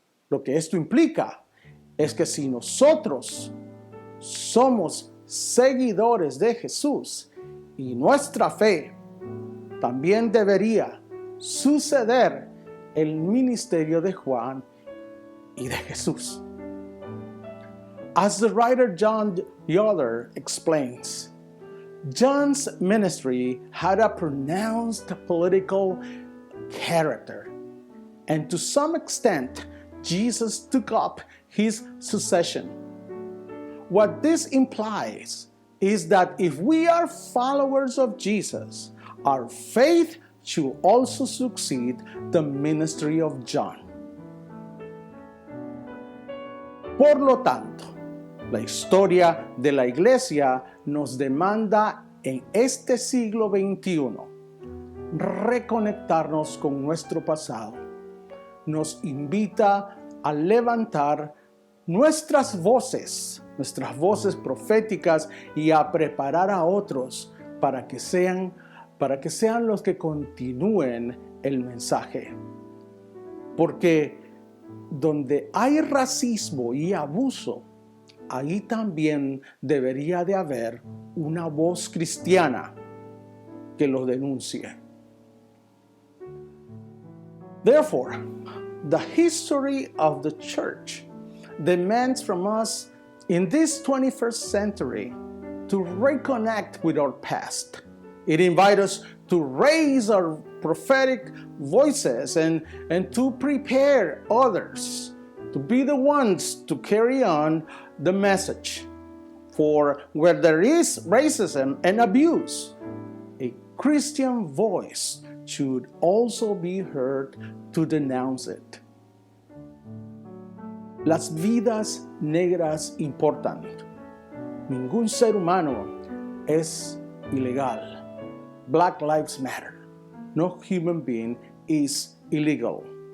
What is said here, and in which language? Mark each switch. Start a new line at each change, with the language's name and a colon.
Spanish: Lo que esto implica es que si nosotros somos seguidores de Jesús y nuestra fe, también debería suceder el ministerio de Juan y de Jesús.
English: As the writer John Yoder explains, John's ministry had a pronounced political character, and to some extent, Jesus took up his succession. What this implies is that if we are followers of Jesus, our faith should also succeed the ministry of John.
Spanish: Por lo tanto, la historia de la iglesia nos demanda en este siglo XXI reconectarnos con nuestro pasado. Nos invita a levantar nuestras voces proféticas y a preparar a otros para que sean los que continúen el mensaje. Porque donde hay racismo y abuso, ahí también debería de haber una voz cristiana que lo denuncie.
English: Therefore, the history of the church demands from us in this 21st century to reconnect with our past. It invites us to raise our prophetic voices and to prepare others to be the ones to carry on the message. For where there is racism and abuse, a Christian voice should also be heard to denounce it.
Spanish: Las vidas negras importan. Ningún ser humano es ilegal.
English: Black Lives Matter. No human being is illegal.